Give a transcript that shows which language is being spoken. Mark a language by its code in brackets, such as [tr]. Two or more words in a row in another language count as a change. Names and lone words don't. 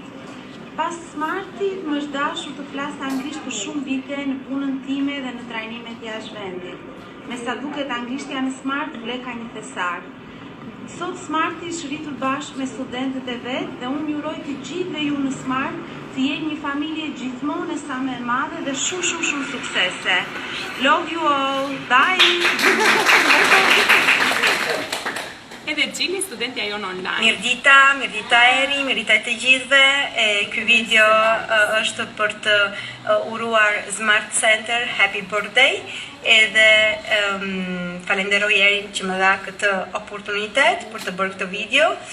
[sq] Pas Smartit më është dashur të flas anglisht për shumë vite në punën time dhe në trajnimet jashtë vendit. Me sa duket anglishtja në Smart ble ka një thesar. Sot Smarti është rritur bashkë me studentët e vet dhe unë ju uroj të gjithëve ju në Smart të jeni një familje gjithmonë sa më e madhe dhe shumë suksese. [en] Love you all. Bye. [sq] Edhe Gjili, studentja jonë online. Mirdita Eri, mirdita të gjithëve. Ky video është për të uruar Smart Center [en] Happy Birthday. [sq] Edhe falenderoj Erin që më dha këtë oportunitet për të bërë këtë video.